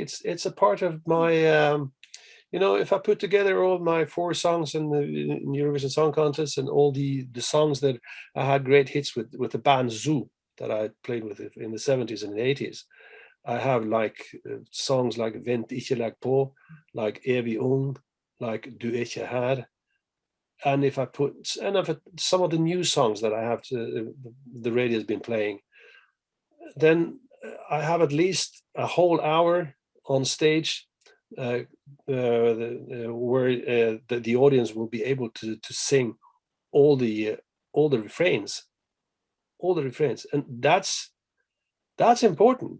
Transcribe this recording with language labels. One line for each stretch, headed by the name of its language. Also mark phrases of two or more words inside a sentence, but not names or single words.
English: It's a part of my. If I put together all my 4 songs in the Eurovision Song Contest and all the songs that I had great hits with the band Zoo that I played with in the 70s and the 80s, I have songs like Vent ikke lag på, like Evig ung, like Du ikke her. And if some of the new songs that I have the radio has been playing, then I have at least a whole hour on stage where the audience will be able to sing all the refrains, and that's important.